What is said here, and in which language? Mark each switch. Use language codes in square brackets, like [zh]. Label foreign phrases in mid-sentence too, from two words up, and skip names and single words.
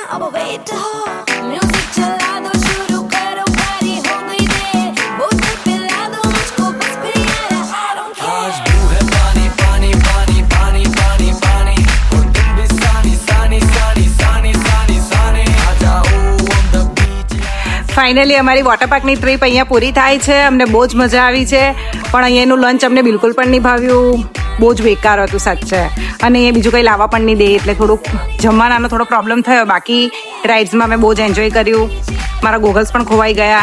[hi] वेट हो म्यूजिक चला दो शुरू करो पारी हो गई दे बोतल पिला दो मुझको बस फिर यार [en] I don't care [hi] आज तू है पानी पानी पानी पानी पानी पानी और तुम भी सानी सानी सानी सानी सानी सानी आ जाओ [en] on the beach [gu] ફાઇનલી અમારી વોટર પાર્કની ટ્રીપ અહીંયા પૂરી થાય છે. અમને બહુ જ મજા આવી છે, પણ અહીંયાનું લંચ અમને બિલકુલ પણ નહીં ભાવ્યું. બહુ જ બેકાર હતું સાચે. અને એ બીજું કંઈ લાવવા પણ નહીં દે, એટલે થોડુંક જમવાનાનો થોડો પ્રોબ્લેમ થયો. બાકી રાઇડ્સમાં મેં બહુ જ એન્જોય કર્યું. મારા ગોગલ્સ પણ ખોવાઈ ગયા.